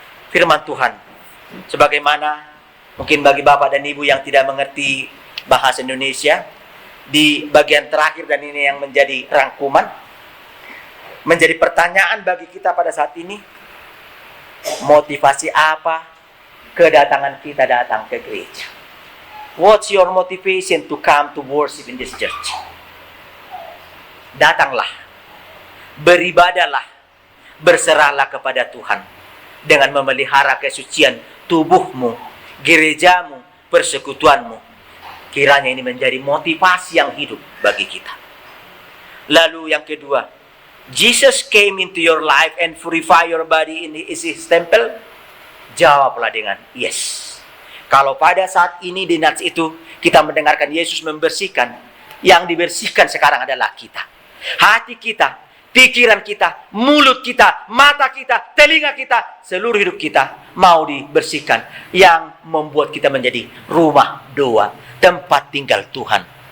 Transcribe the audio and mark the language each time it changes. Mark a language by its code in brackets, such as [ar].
[id] Firman Tuhan, sebagaimana mungkin bagi Bapak dan Ibu yang tidak mengerti bahasa Indonesia, di bagian terakhir, dan ini yang menjadi rangkuman, menjadi pertanyaan bagi kita pada saat ini, motivasi apa kedatangan kita datang ke gereja? [en] What's your motivation to come to worship in this church? [id] Datanglah, beribadahlah, berserahlah kepada Tuhan dengan memelihara kesucian tubuhmu, gerejamu, persekutuanmu. Kiranya ini menjadi motivasi yang hidup bagi kita. Lalu yang kedua, [en] Jesus came into your life and purify your body in his temple. [id] Jawablah dengan yes. Kalau pada saat ini di Nats itu kita mendengarkan Yesus membersihkan, yang dibersihkan sekarang adalah kita. Hati kita, pikiran kita, mulut kita, mata kita, telinga kita, seluruh hidup kita mau dibersihkan, yang membuat kita menjadi rumah doa, tempat tinggal Tuhan.